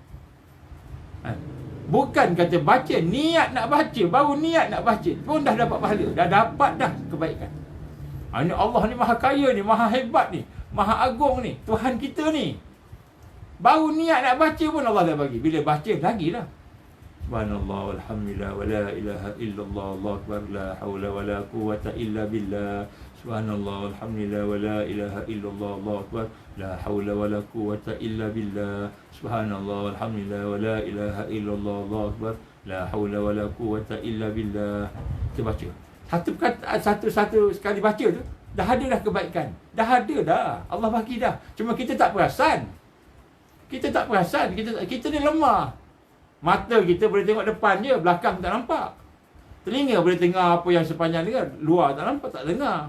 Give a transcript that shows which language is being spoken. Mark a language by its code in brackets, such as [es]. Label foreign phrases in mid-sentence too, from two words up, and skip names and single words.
[ms] Bukan kata baca, niat nak baca, baru niat nak baca pun dah dapat pahala, dah dapat dah kebaikan. Ini Allah ni Maha Kaya ni, Maha Hebat ni, Maha Agung ni, Tuhan kita ni. Baru niat nak baca pun Allah dah bagi. Bila baca, lagilah. [ar] سبحان الله، والحمد لله، ولا إله إلا الله، الله أكبر، لا حول ولا قوة إلا بالله. سبحان الله، والحمد لله، ولا إله إلا الله، الله أكبر، لا حول ولا قوة إلا بالله. سبحان الله، والحمد لله، ولا إله إلا الله، الله أكبر، لا حول ولا قوة إلا بالله. [ms] Kita baca. Satu sekali baca tu, dah ada dah kebaikan. Dah ada dah. Allah bagi dah. Cuma kita tak perasan. Kita ni lemah. Mata kita boleh tengok depan je, belakang tak nampak. Telinga boleh dengar apa yang sepanjang dengar, luar tak nampak, tak dengar.